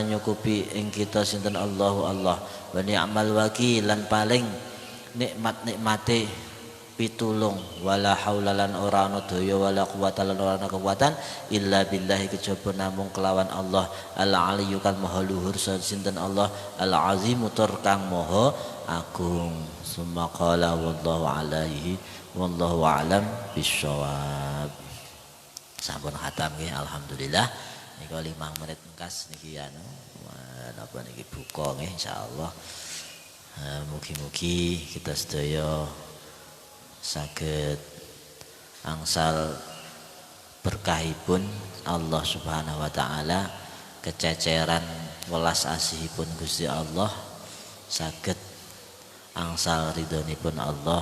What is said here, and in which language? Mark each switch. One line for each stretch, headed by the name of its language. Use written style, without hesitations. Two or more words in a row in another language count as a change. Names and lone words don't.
Javanese: nyukupi ing kita sinten Allah
Arabic: ونعم الوكيل
Javanese: lan paling nikmate pitulung
Arabic: ولا حول
Javanese: lan ora ana daya
Arabic: ولا قوة
Javanese: lan ora ana kekuatan
Arabic: إلا بالله
Javanese: kejaba namung kelawan Allah
Arabic: العلي
Javanese: kang maha luhur sinten Allah
Arabic: العظيم
Javanese: tur kang maha agung.
Arabic: ثم قال والله عليه والله أعلم بالصواب.
Javanese: Sampun khatam nggih alhamdulillah. Niki 5 menit engkas niki napa niki buka nggih insyaallah. Mugi-mugi kita sedaya saged angsal berkahipun Allah
Arabic: سبحانه وتعالى,
Javanese: kececeran welas asihipun Gusti Allah, saged angsal ridhonipun Allah.